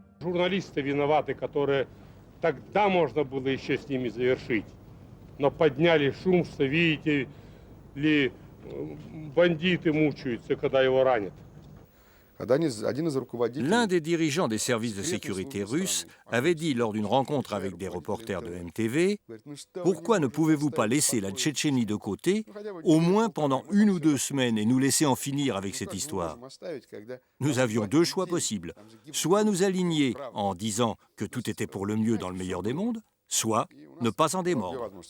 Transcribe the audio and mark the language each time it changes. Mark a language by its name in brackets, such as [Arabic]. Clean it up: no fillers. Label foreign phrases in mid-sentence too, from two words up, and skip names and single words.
[Russian] журналисты виноваты, которые тогда можно было еще с ними завершить. Но подняли шум, что видите ли, бандиты мучаются, когда его ранят. [French] L'un des dirigeants des services de sécurité russes avait dit lors d'une rencontre avec des reporters de MTV « Pourquoi ne pouvez-vous pas laisser la Tchétchénie de côté, au moins pendant 1 ou 2 semaines, et nous laisser en finir avec cette histoire ?» Nous avions 2 choix possibles. Soit nous aligner en disant que tout était pour le mieux dans le meilleur des mondes, soit ne pas en démordre.